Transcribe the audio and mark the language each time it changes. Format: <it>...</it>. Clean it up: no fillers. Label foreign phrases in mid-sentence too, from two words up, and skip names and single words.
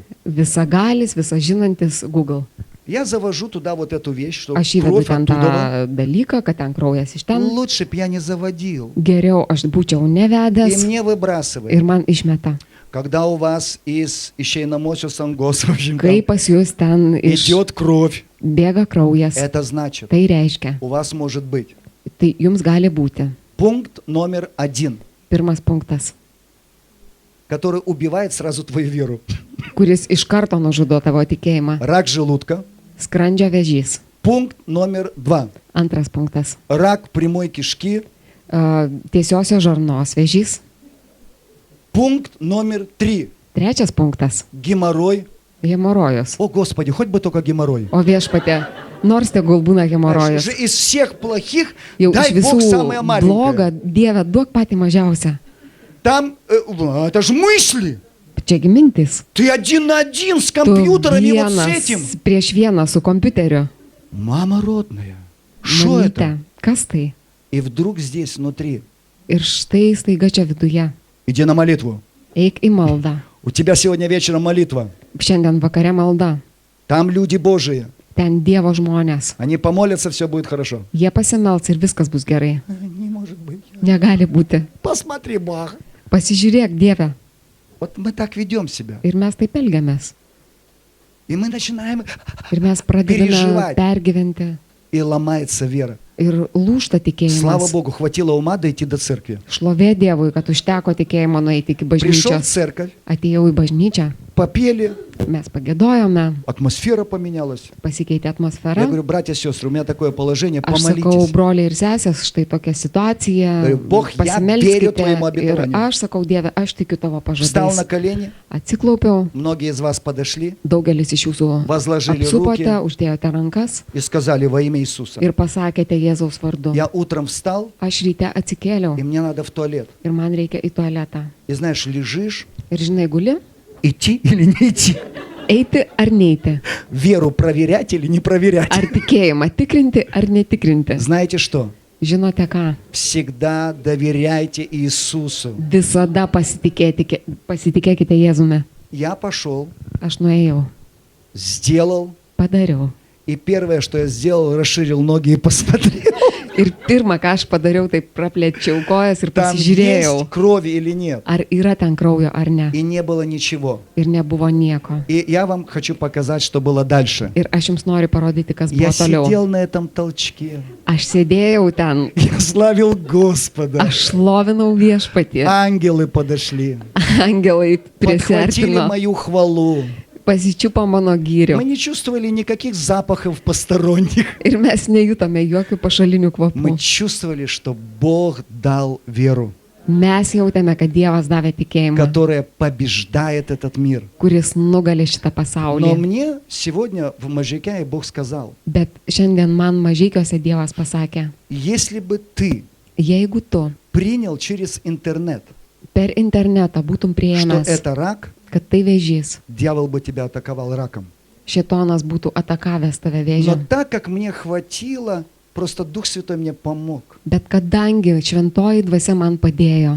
<lt>visagalis, visažinantis Google.</lt> <ru>Я завожу туда вот эту вещь, что</ru> <lt>Aš įvedu</lt> <ru>кровь</ru> <lt>ten tą</lt> <ru>оттуда.</ru> <lt>dalyką, kad ten kraujas iš ten.</lt> <ru>Лучше б я не заводил.</ru> <lt>Geriau aš būčiau</lt> <ru>И</ru> <lt>nevedęs</lt> <ru>мне выбрасывает.</ru> <lt>ir man išmeta.</lt> <ru>Когда у вас из ищейномосю сангос, в общем,</ru> <lt>Kai pas jūs ten</lt> <ru>идет кровь,</ru> <lt>bėga kraujas,</lt> <ru>это значит,</ru> <lt>tai reiškia,</lt> <ru>у вас может быть.</ru> <lt>tai jums gali būti.</lt> <ru>Пункт номер 1,</ru> <lt>Pirmas punktas,</lt> <ru>который убивает сразу твою веру.</ru> <lt>kuris iš karto nužudo tavo tikėjimą.</lt> <ru>Рак желудка.</ru> <lt>Skrandžio vėžys.</lt> <ru>Пункт номер 2,</ru> <lt>Antras punktas,</lt> <ru>рак прямой кишки.</ru> <lt>tiesiosios žarnos vėžys.</lt> <ru>Пункт номер 3,</ru> <lt>Trečias punktas,</lt> <ru>геморрой.</ru> <lt>hemorojus.</lt> <ru>О, Господи, хоть бы только геморрой.</ru> <lt>O viešpatė, nors tegul būna</lt> <ru>Знаешь,</ru> <lt>hemorojus.</lt> <ru>же из всех плохих</ru> <lt>Jau iš</lt> <ru>дай Бог</ru> <lt>visų</lt> <ru>самое</ru> <lt>blogą,</lt> <ru>маленькое.</ru> <lt>Dieve, duok patį mažiausią.</lt> <ru>Там, это же мысли.</ru> <lt>Čiagi mintis.</lt> <ru>Ты один на один с</ru> <lt>Tu</lt> <ru>компьютером и вот с</ru> <lt>vienas</lt> <ru>этим.</ru> <lt>prieš vieną su kompiuteriu.</lt> <ru>Мама родная. Что</ru> <lt>Mamyte,</lt> <ru>это?</ru> <lt>kas tai?</lt> <ru>И вдруг здесь внутри.</ru> <lt>Ir štai staiga čia viduje.</lt> <ru>Иди на молитву.</ru> <lt>Eik į maldą.</lt> <ru>У тебя сегодня вечером молитва.</ru> <lt>Šiandien vakare malda.</lt> <ru>Там люди Божии.</ru> <lt>Ten Dievo žmonės.</lt> <ru>Они помолятся, все будет хорошо.</ru> <lt>Jie pasimelts ir viskas bus gerai.</lt> <ru>Не может быть.</ru> <lt>Negali būti.</lt> <ru>Посмотри, Бах.</ru> <lt>Pasižiūrėk, Dieve.</lt> <ru>Вот мы так ведем себя.</ru> <lt>Ir mes taip elgiamės.</lt> <ru>И мы начинаем,</ru> <lt>Ir mes pradedame</lt> <ru>Переживать.</ru> <lt>pergyventi.</lt> <ru>и ломается вера.</ru> <lt>Ir lūšta</lt> <ru>Слава</ru> <lt>tikėjimas.</lt> <ru>Богу, хватило ума дойти до церкви.</ru> <lt>Šlovė Dievui, kad užteko tikėjimo nueiti iki</lt> <ru>Пришел в</ru> <lt>bažnyčios.</lt> <ru>церковь,</ru> <lt>Atėjau į bažnyčią,</lt> <ru>попели,</ru> <lt>mes pagėdojome,</lt> <ru>атмосфера поменялась.</ru> <lt>pasikeitė</lt> <ru>Я</ru> <lt>atmosfera.</lt> <ru>говорю, братья и сестры, у меня такое положение,</ru> <lt>Aš sakau,</lt> <ru>помолитесь.</ru> <lt>broliai ir sesės, štai tokia situacija,</lt> <ru>Бог, я верю</ru> <lt>pasimelskite.</lt> <ru>твоему</ru> <lt>Ir</lt> <ru>обетованию.</ru> <lt>aš sakau, Dieve, aš tikiu tavo</lt> <ru>Встал на</ru> <lt>pažadais.</lt> <ru>колени,</ru> <lt>Atsiklaupiau,</lt> <ru>многие из вас подошли</ru> <lt>daugelis iš jūsų</lt> <ru>Возложили</ru> <lt>apsupote,</lt> <ru>ruки.</ru> <lt>uždėjote rankas</lt> <ru>и сказали во имя Иисуса.</ru> <lt>ir pasakėte Jėzaus vardu.</lt> <ru>Я утром встал,</ru> <lt>Aš ryte atsikėliau</lt> <ru>и мне надо в туалет.</ru> <lt>ir man reikia į tualetą.</lt> <ru>И знаешь, лежишь,</ru> <lt>Ir žinai, guli,</lt> <ru>идти или не идти.</ru> <lt>eiti ar neiti.</lt> <ru>Веру проверять или не проверять.</ru> <lt>Ar tikėjimą tikrinti ar netikrinti.</lt> <ru>Знаете что?</ru> <lt>Žinote ką?</lt> <ru>Всегда доверяйте Иисусу.</ru> <lt>Visada pasitikėkite Jėzumi.</lt> <ru>Я пошел,</ru> <lt>Aš nuėjau,</lt> <ru>сделал,</ru> <lt>padariau.</lt> <ru>и первое, что я сделал, расширил ноги и посмотрел,</ru> <lt>Ir pirmą, ką aš padariau, tai praplėčiau kojas ir</lt> <ru>там</ru> <lt>pasižiūrėjau,</lt> <ru>есть крови или нет.</ru> <lt>ar yra ten kraujo ar ne.</lt> <ru>И не было ничего.</ru> <lt>Ir nebuvo nieko.</lt> <ru>И я вам хочу показать, что было дальше.</ru> <lt>Ir aš jums noriu parodyti, kas</lt> <ru>Я</ru> <lt>buvo toliau.</lt> <ru>сидел на этом толчке.</ru> <lt>Aš sėdėjau ten,</lt> <ru>Я славил Господа.</ru> <lt>aš šlovinau viešpatį.</lt> <ru>Ангелы подошли.</ru> <lt>Angelai</lt> <ru>Подхватили</ru> <lt>prisertino,</lt> <ru>мою хвалу.</ru> <lt>pasičiupo mano</lt> <ru>Мы</ru> <lt>gyrių.</lt> <ru>не чувствовали никаких запахов посторонних.</ru> <lt>Ir mes nejutome jokių pašalinių</lt> <ru>Мы</ru> <lt>kvapų.</lt> <ru>чувствовали, что Бог дал веру,</ru> <lt>Mes jautėme, kad Dievas davė tikėjimą,</lt> <ru>которая побеждает этот мир.</ru> <lt>kuris nugali šitą</lt> <ru>Но</ru> <lt>pasaulį.</lt> <ru>мне сегодня в Можайке Бог сказал,</ru> <lt>Bet šiandien man mažykiuose Dievas pasakė,</lt> <ru>если бы ты</ru> <lt>jeigu tu</lt> <ru>принял через интернет,</ru> <lt>per internetą būtum</lt> <ru>что</ru> <lt>prieėmęs,</lt> <ru>это рак,</ru> <lt>kad tai vėžys,</lt> <ru>дьявол бы тебя атаковал раком.</ru> <lt>šėtonas būtų atakavęs tave</lt> <ru>Но</ru> <lt>vėžiu.</lt> <ru>так как мне хватило просто Дух Святой мне помог.</ru> <lt>Bet kadangi šventoji dvasia man padėjo</lt>